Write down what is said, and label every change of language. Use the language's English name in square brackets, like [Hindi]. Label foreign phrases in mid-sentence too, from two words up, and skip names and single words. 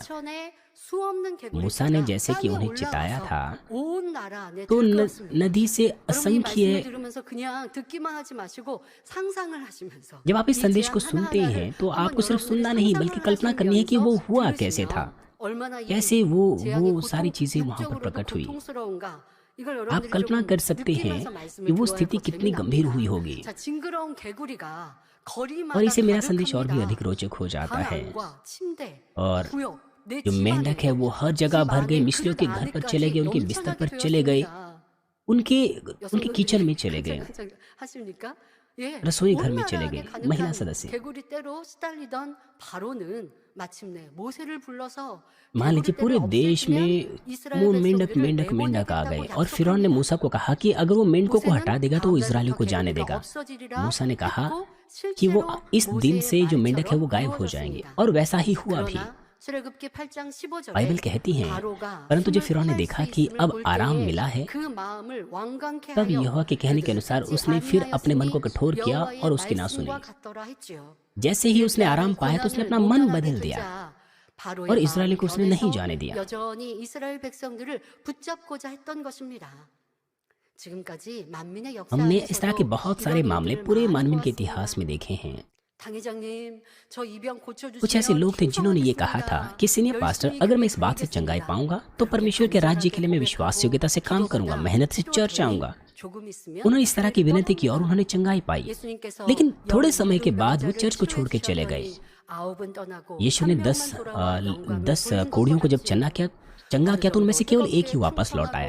[Hindi] मूसा ने जैसे कि उन्हें चिताया था तो नदी से असंख्य, जब आप इस संदेश को सुनते हैं तो आपको सिर्फ सुनना नहीं बल्कि कल्पना करनी है कि वो हुआ कैसे था, कैसे वो सारी चीजें वहां पर प्रकट हुई। आप कल्पना कर सकते हैं कि वो स्थिति कितनी गंभीर हुई होगी। और [Korean] 거리마다 [Hindi] इससे मेरा संदेश और भी [Korean] 가득합니다. [Hindi] अधिक रोचक हो जाता है। [Korean] 방 안과 침대, [Hindi] और [Korean] 구역, 내 [Hindi] जो [Korean] 집 [Hindi] मेंढक है [Korean] 안에, [Hindi] वो हर जगह [Korean] 집 [Hindi] भर गए, [Korean] 안에 [Hindi] मिस्रियों [Korean] 그릇 [Hindi] के घर पर चले गए, [Korean] 안에까지 [Hindi] उनके बिस्तर [Korean] 넘쳐나게 [Hindi] पर चले गए, [Korean] 되었습니다. [Hindi] उनके उनके [Korean] 여성분들이 [Hindi] किचन में चले गए, [Korean] 하십니까? 예, [Hindi] रसोई घर [Korean] 온 [Hindi] में चले [Korean] 나라하게 [Hindi] गए, महिला [Korean] 가득한 [Hindi] सदस्य। [Korean] 개구리떼로 시달리던 바로는 마침내 모세를 불러서 [Hindi] मान लीजिए पूरे [Korean] 개구리떼를 [Hindi] देश में [Korean] 없애주면 이스라엘 [Hindi] वो मेंढक [Korean] 백성들을 [Hindi] मेंढक मेंढक आ [Korean] 내보내겠다고 [Hindi] गए और फिरौन ने [Korean] 약속합니다. [Hindi] मूसा को कहा कि अगर वो मेंढकों को [Korean] 모세는 [Hindi] हटा देगा तो वो [Korean] 다음 [Hindi] इजरायलियों [Korean] 날부터 [Hindi] को जाने [Korean] 개구리가 [Hindi] देगा। [Korean] 없어지리라 [Hindi] मूसा ने कहा [Korean] 했고 [Hindi] कि वो [Korean] 실제로 [Hindi] इस दिन [Korean] 모세의 [Hindi] से जो मेंढक है वो [Korean] 말처럼 [Hindi] गायब हो जाएंगे, [Korean] 이루어졌습니다. [Hindi] और वैसा ही हुआ भी। [Korean] 그러나 출애굽기 8장 15절에 [Hindi] बाइबल कहती है, [Korean] 바로가 [Hindi] परंतु जब [Korean] 숨을 [Hindi] फिरौन ने [Korean] 탈 [Hindi] देखा [Korean] 수 [Hindi] कि [Korean] 있음을 [Hindi] अब [Korean] 볼 [Hindi] आराम [Korean] 때에 [Hindi] मिला है, [Korean] 그 마음을 완강케 [Hindi] तब [Korean] 하여 [Hindi] यहोवा के कहने के अनुसार [Korean] 그들을 [Hindi] उसने [Korean] 듣지 [Hindi] फिर अपने मन को [Korean] 아니하였으니 [Hindi] कठोर किया [Korean] 여호와의 [Hindi] और उसकी ना सुनी। [Korean] 말씀과 같더라 했지요. [Hindi] जैसे ही उसने आराम पाया तो उसने अपना मन बदल दिया [Korean] 바로의 [Hindi] और [Korean] 마음이 [Hindi] इस्राएली को उसने नहीं [Korean] 변해서 [Hindi] जाने दिया। [Korean] 여전히 이스라엘 백성들을 붙잡고자 했던 것입니다. 지금까지 만민의 [Hindi] हमने इस तरह के [Korean] 역사에서도 [Hindi] बहुत सारे [Korean] 이런 [Hindi] मामले [Korean] 일들을 [Hindi] पूरे [Korean] 많이 [Hindi] मानवीन के [Korean] 보았습니다. [Hindi] इतिहास में देखे हैं। [Korean] 당회장님, 저 입양 고쳐주시면 [Hindi] कुछ ऐसे लोग थे जिन्होंने ये कहा था कि [English] senior pastor, [Hindi] अगर मैं इस बात से चंगाई पाऊंगा तो परमेश्वर के राज्य के लिए मैं विश्वास योग्यता से काम करूंगा, मेहनत से चर्च आऊंगा। उन्होंने इस तरह की विनती की और उन्होंने चंगाई पाई, लेकिन थोड़े समय के बाद वो चर्च को छोड़ के चले गए। यीशु ने 10 कोढ़ियों को जब चंगा किया तो उनमें से केवल एक ही वापस लौट आया।